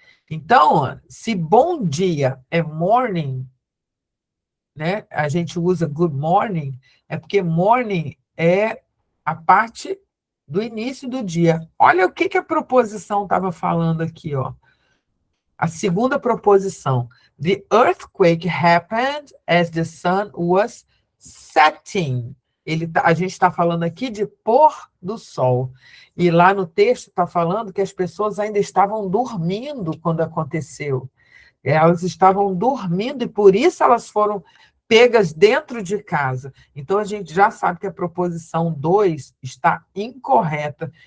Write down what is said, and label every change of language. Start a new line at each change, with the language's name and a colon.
Portuguese: Então, se bom dia é morning, né? A gente usa good morning, é porque morning é a parte do início do dia. Olha o que a proposição estava falando aqui, ó. A segunda proposição.
English: The earthquake happened as the sun was setting.
Portuguese: A gente está falando aqui de pôr do sol. E lá no texto está falando que as pessoas ainda estavam dormindo quando aconteceu. Elas estavam dormindo e por isso elas foram pegas dentro de casa. Então, a gente já sabe que a proposição 2 está incorreta.